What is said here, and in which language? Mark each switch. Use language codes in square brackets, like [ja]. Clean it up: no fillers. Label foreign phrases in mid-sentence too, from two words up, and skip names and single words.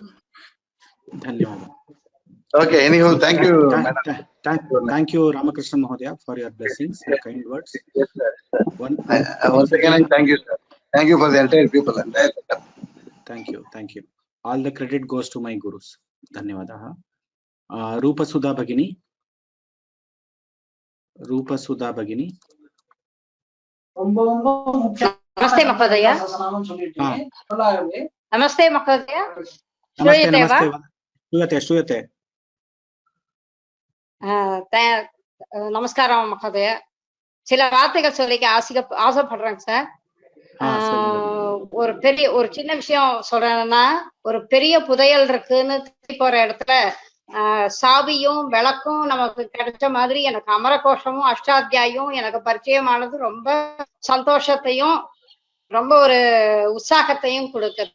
[en] Okay, anyhow, thank you, madam. Thank you, Ramakrishna Mahodaya, for your blessings and kind words. Yes, sir. Once again, I thank you, sir. Thank you for the entire people. Thank you. All the credit goes to my gurus. [sa] धन्यवादः। रूपसुधा भगिनि. नमस्ते, महोदय. नमस्ते, महोदय. Shruyate. [ta] நமஸ்காரம் மகோதய. சில வார்த்தைகள் சொல்லிக்க ஆசைப்படுறேங்க சார். ஒரு சின்ன விஷயம் சொல்றேன்னா, ஒரு பெரிய புதையல் இருக்குன்னு போற இடத்துல சாவியும் விளக்கும் நமக்கு கிடைச்ச மாதிரி எனக்கு அமரகோஷமும் அஷ்டாத்தியாயும் எனக்கு பரிச்சயமானது ரொம்ப சந்தோஷத்தையும் ரொம்ப ஒரு உற்சாகத்தையும் கொடுக்குது.